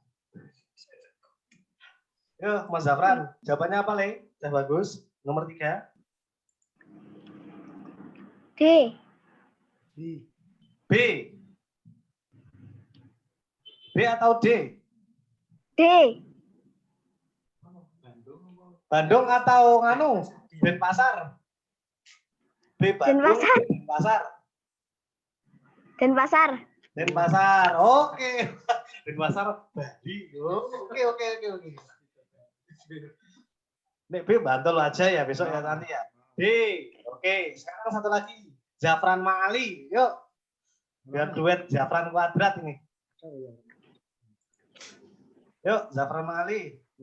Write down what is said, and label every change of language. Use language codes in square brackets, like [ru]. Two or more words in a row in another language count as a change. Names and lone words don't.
[id] Yuk Mas Zafran. Jawabannya apa Le? Sudah bagus. Nomor 3. D. B. B atau D? D. Bandung atau nganu? Denpasar. B Bandung, Denpasar. Denpasar. Denpasar. Denpasar. Oke. Denpasar Bali. Oke. [jv] Nek B Bantul aja ya besok ya nanti ya. [id] D. Oke, sekarang satu lagi. Zafran Ma'ali. Yuk. Biar duet Zafran kuadrat ini. Yuk, Zafran Ma'ali.